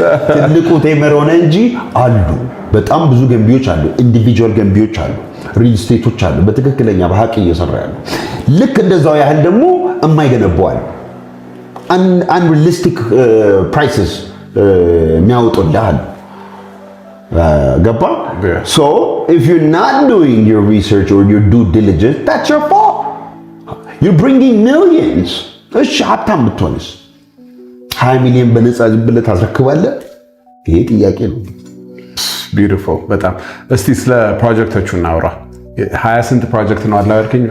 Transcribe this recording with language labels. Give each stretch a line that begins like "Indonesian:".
Amharic: ትልቁ ቴመር ሆነ እንጂ አሉ። በጣም ብዙ ገንቢዎች አሉ፣ ኢንዲቪጁዋል ገንቢዎች አሉ፣ ሪል ስቴቶች አሉ፣ በትክክለኛ በሀቅ እየሰራ ያሉ። ልክ እንደዛው ያህል ደግሞ የማይገነባዋል
English: unrealistic prices
Amharic: የሚያወጡልሃል። ገባ?
English: So if you're not doing your research or your due diligence, that's your fault. You're bringing millions.
Amharic: እሺ ሀብታም ብትሆንስ 20 ሚሊዮን በነፃ ዝም ብለህ ታስረክባለህ? ይሄ ጥያቄ ነው። ቢዩቲፉል በጣም። እስቲ ስለ ፕሮጀክቶቹ እናውራ። 20 ስንት ፕሮጀክት ነው አለ ያልከኝ?